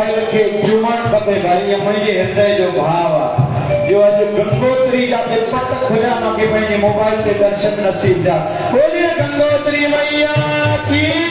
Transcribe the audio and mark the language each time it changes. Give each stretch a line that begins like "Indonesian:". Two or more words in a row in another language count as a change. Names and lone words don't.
Sindhi: खे चुमण खपे भाई मुझे हृदय जो भाव आ जो आज गंगोत्री जाते पट खुजा मूंखे पंहिंजे मोबाइल के दर्शन नसीब जा
Hindi: बोलिए गंगोत्री मैया की